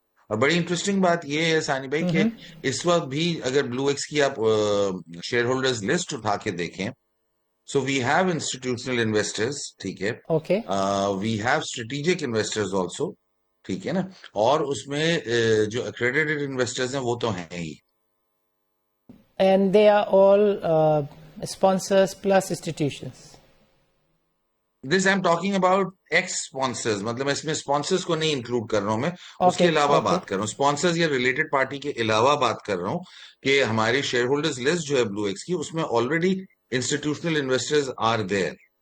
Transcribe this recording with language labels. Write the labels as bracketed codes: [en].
[ur] اور بڑی انٹرسٹنگ بات یہ ہے ثانی بھائی کہ اس وقت بھی اگر بلو ایکس کی آپ شیئر ہولڈرز لسٹ اٹھا کے دیکھیں [en] So we have institutional investors, [ur] ٹھیک ہے. [en] Okay. We have strategic investors also. [ur] ٹھیک ہے نا, اور اس میں جو accredited investors ہیں وہ تو ہیں ہی. [en] And they are all sponsors plus institutions. This I'm talking about ex-sponsors, [ur] مطلب اس میں sponsors کو نہیں انکلوڈ کر رہا ہوں میں, اس کے علاوہ بات کر رہا ہوں. sponsors یا related party کے علاوہ بات کر رہا ہوں کہ ہماری شیئر ہولڈرز لسٹ جو ہے بلو ایکس کی, اس میں [en] Already institutional investors are there.